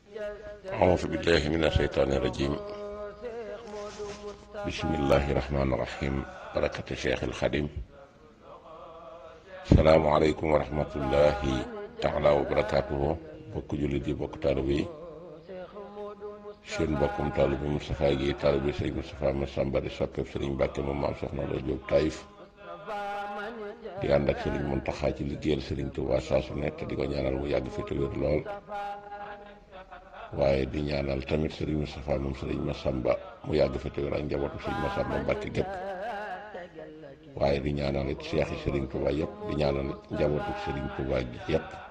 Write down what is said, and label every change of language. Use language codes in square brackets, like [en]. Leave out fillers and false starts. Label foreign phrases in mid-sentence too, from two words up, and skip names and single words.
[ar] أعوذ بالله من الشيطان الرجيم. بسم الله الرحمن الرحيم. بركة الشيخ الخديم. السلام عليكم ورحمة الله تعالى وبركاته. [wo] bokk jullit yi bokk taalibe yi seen bokkum taalibe Moustapha Guèye taalibe Sëriñ Moustapha Massamba di soppeeb Sëriñ Mbàkke moom maam Soxna Lo Jóob Taïf di ànd ak Sëriñ Muntaxa ci liggéeyal Sëriñ Tuubaa saa su nekk di ko ñaanal mu yàgg fi te wér lool, waaye di ñaanal tamit Sëriñ Moustapha moom Sëriñ Massamba mu yàgg fi te wér ak njabootu Sëriñ Massamba Mbàkke gépp, waaye di ñaanal it seex yi Sëriñ Tuubaa yëpp, di ñaanal it njabootu Sëriñ Tuubaa gi yëpp,